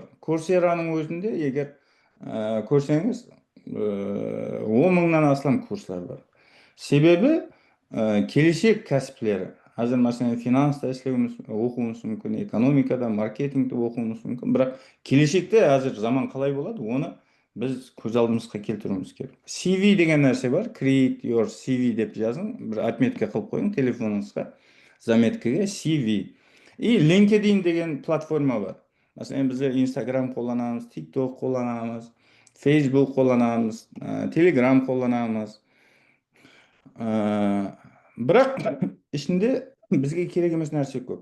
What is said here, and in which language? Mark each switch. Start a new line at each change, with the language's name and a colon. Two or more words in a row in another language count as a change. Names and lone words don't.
Kazakh: Courseraның өзінде егер көрсеңіз 10 мыңнан астам курслар бар. Себебі келешек кәсіплері. Әзір мәселен финанста оқуымыз мүмкін, экономикада, маркетингті оқуымыз мүмкін. Бірақ келешекте әзір заман қалай болады, оны біз көз алдымызға келтіруіміз керек. CV деген нәрсе бар.
English: Create your CV
Kazakh: деп жазың. Бір отметка қылып қойың телефоныңызға. Заметкаға CV. И LinkedIn деген платформа бар. Мәселен, біз Instagram қолданамыз, TikTok қолданамыз, Facebook қолданамыз, Telegram қолданамыз. Бірақ ішінде бізге керек емес нәрсе көп.